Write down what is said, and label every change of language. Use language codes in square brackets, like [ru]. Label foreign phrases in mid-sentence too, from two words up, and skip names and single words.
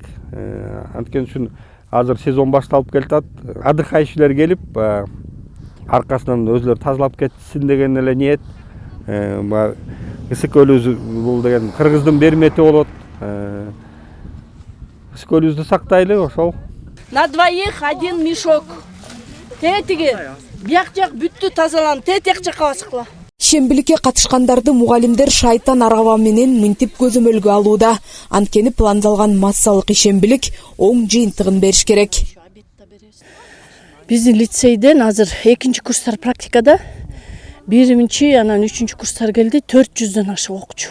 [ky] Анткени үчүн азыр сезон башталып келатат. Адыкайчылар келип, аркасынан өзлөрү тазалап кетсин деген эле ниет. Ысык-Көлүбүз бул деген Кыргыздын бермети болот. Ысык-Көлүбүздү сактайлы, ошол. [ru] На двоих один мешок. [ky] Тетиги, бияк жак бүттү тазаланып, тетек жакка баскыла. Шембиликке катышкандарды мугалимдер шайтан араба менен мынтип көзөмөлгө алууда. Анткени пландалган массалык ишембилик оң жыйынтыгын бериш керек. Биздин лицейден азыр 2-нчи курстар практикада, 1-нчи, анан 3-нчү курстар келди, 400дөн ашык окуучу.